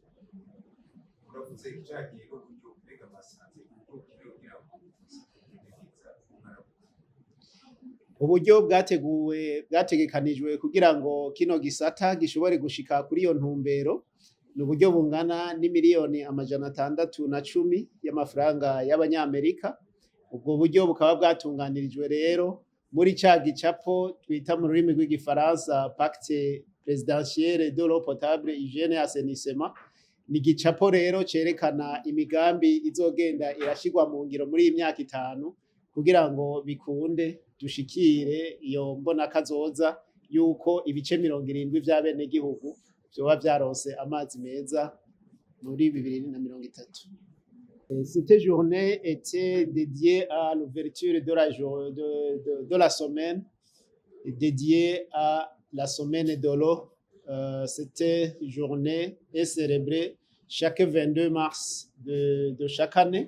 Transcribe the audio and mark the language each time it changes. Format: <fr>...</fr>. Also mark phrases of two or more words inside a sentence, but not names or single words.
<rn>Uburyo bwategekanijwe kugira ngo kino gisata gishobore gushika kuri iyo ntumbero ni uburyo bungana n'imiliyoni 610 y'amafaranga y'abanyamerika. Ubwo buryo bukaba bwatunganirijwe rero muri ca gicapo twita mu rurimi rw'igifaransa</rn> <fr>pacte présidentielle de l'eau potable, hygiène et assainissement.</fr> <rn>Ni igicapo rero cerekana imigambi izogenda irashirwa mu ngiro muri iyi myaka 5 kugira ngo bikunde dushikire iyo mbona kazoza yuko ibice 70 vy'abenegihugu vyoba vyaronse amazi meza muri 2030.</rn> <fr>Cette journée était dédiée à l'ouverture de la semaine dédiée à la semaine de l'eau. Cette journée est célébrée chaque 22 mars de chaque année.</fr>